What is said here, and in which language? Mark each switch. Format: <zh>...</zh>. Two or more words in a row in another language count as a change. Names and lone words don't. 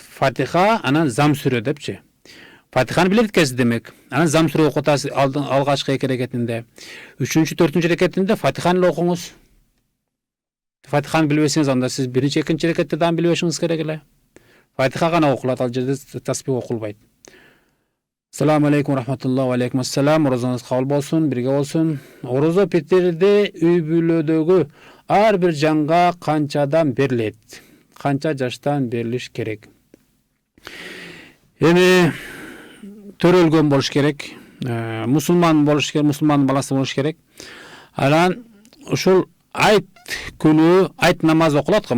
<ky>Фатиха, анан зам сүрө депчи. Фатиханы билет экенсиз демек. Анан зам сүрө окуп атасыз алгачкы 2 рекетинде. 3-4 рекетинде Фатиханы эле окуңуз. Фатиханы билбесеңиз, анда сиз 1-2 рекетте дагы билбешиңиз керек эле. Фатиха гана окулат, ал жерде таспих окулбайт.</ky> <ar>السلام عليكم رحمة الله وعليكم السلام.</ar> <ky>Орозоңуз кабыл болсун, бирге болсун. Орозо питирде үй бүлөдөгү ар бир жанга канчадан берилет? Канча жаштан берилиш керек? Эми төрөлгөн болуш керек. мусулман болуш керек, мусулмандын баласы болуш керек. Анан ушул айт күнү айт намазы окулат го.</ky>